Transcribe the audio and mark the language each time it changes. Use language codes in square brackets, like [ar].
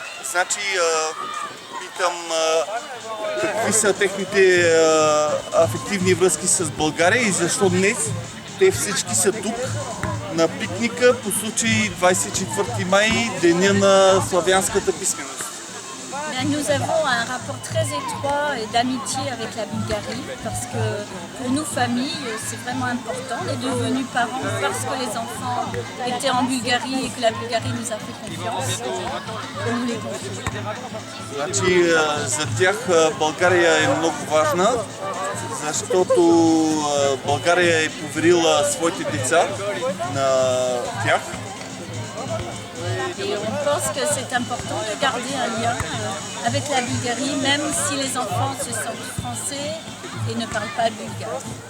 [bg] Значи, питам какви са техните афективни връзки с България и защо днес те всички са тук на пикника по случай 24 май, Деня на славянската писменост. [fr] Nous avons un rapport très étroit et d'amitié avec la Bulgarie parce que pour nous, familles, c'est vraiment important. On est devenus parents parce que les enfants étaient en Bulgarie et que la Bulgarie nous a fait confiance. Et nous les confions. [bg] Значи, за тях България е много важна, защото България е поверила своите деца на тях. [fr] Et on pense que c'est important de garder un lien avec la Bulgarie, même si les enfants se sentent français et ne parlent pas bulgare.